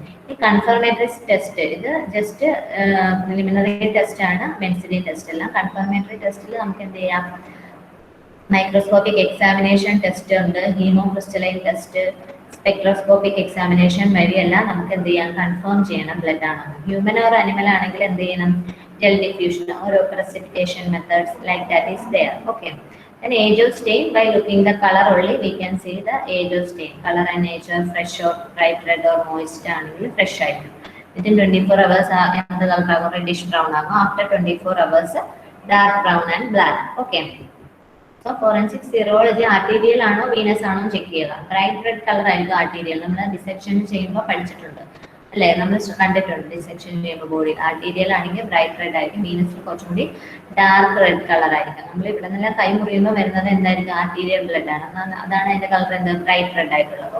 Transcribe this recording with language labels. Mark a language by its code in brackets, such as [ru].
[ml] ഈ confirmatory test, ഇത് just preliminary test ആണ്. ബെൻസിഡിൻ ടെസ്റ്റ് എല്ലാം കൺഫർമേറ്ററി ടെസ്റ്റിൽ നമുക്ക് എന്ത് ചെയ്യാം, മൈക്രോസ്കോപ്പിക് എക്സാമിനേഷൻ ടെസ്റ്റ് ഉണ്ട്, ഹീമോക്രിസ്റ്റലൈൻ ടെസ്റ്റ്, സ്പെക്ട്രോസ്കോപ്പിക് എക്സാമിനേഷൻ വഴിയെല്ലാം നമുക്ക് എന്ത് ചെയ്യാം, കൺഫേം ചെയ്യണം ബ്ലഡ് ആണോ. ഹ്യൂമൻ ഓർ അനിമൽ ആണെങ്കിൽ എന്ത് ചെയ്യണം, [en] gel diffusion or precipitation methods like that is there. Okay, and age of stain, by looking the color only we can see the age of stain, color and nature, fresh or bright red or moist [ml] ആണെങ്കിൽ [en] fresh [ml] ആയിരിക്കും. [en] Within 24 hours [ml] എന്ത് കളറാകും, [en] reddish brown [ml] ആകും. [en] After 24 hours dark brown and black. Okay, so [ml] forensic serology arterial ആണോ Venus ആണോ check ചെയ്യുക. Bright red colour ആയിരിക്കും arterial. നമ്മൾ dissection ചെയ്യുമ്പോൾ പഠിച്ചിട്ടുണ്ട് അല്ലേ, നമ്മൾ കണ്ടിട്ടുണ്ട്. ഡിസെക്ഷൻ ചെയ്യുമ്പോൾ ബോഡി ആർട്ടീരിയൽ ആണെങ്കിൽ ബ്രൈറ്റ് റെഡ് ആയിരിക്കും, വീനസിൽ കുറച്ചും കൂടി ഡാർക്ക് റെഡ് കളർ ആയിരിക്കും. നമ്മൾ ഇവിടെ നിന്നെല്ലാം കൈ മുറിയുമ്പോൾ വരുന്നത് എന്തായിരിക്കും, ആർട്ടീരിയൽ ബ്ലഡ് ആണ്. അതാണ് അതിന്റെ കളർ എന്ത്, ബ്രൈറ്റ് റെഡ് ആയിട്ടുള്ളത്.